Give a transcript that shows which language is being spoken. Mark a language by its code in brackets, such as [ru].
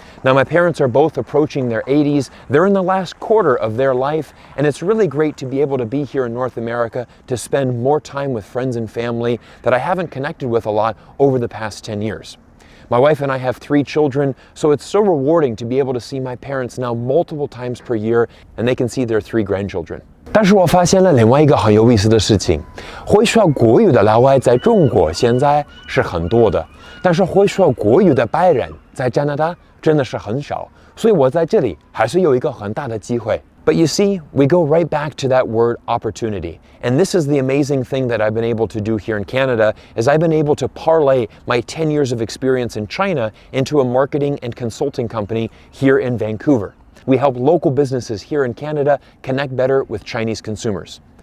[en] Now, my parents are both approaching their 80s. They're in the last quarter of their life, and it's really great to be able to be here in North America to spend more time with friends and family that I haven't connected with a lot over the past 10 years. My wife and I have 3 children, so it's so rewarding to be able to see my parents now multiple times per year, and they can see their 3 grandchildren. [zh] 但是我发现了另外一个很有意思的事情，会说国语的老外在中国现在是很多的，但是会说国语的白人在加拿大真的是很少，所以我在这里还是有一个很大的机会。 [en] But you see, we go right back to that word opportunity. And this is the amazing thing that I've been able to do here in Canada, is I've been able to parlay my 10 years of experience in China into a marketing and consulting company here in Vancouver. We help local businesses here in Canada connect better with Chinese consumers.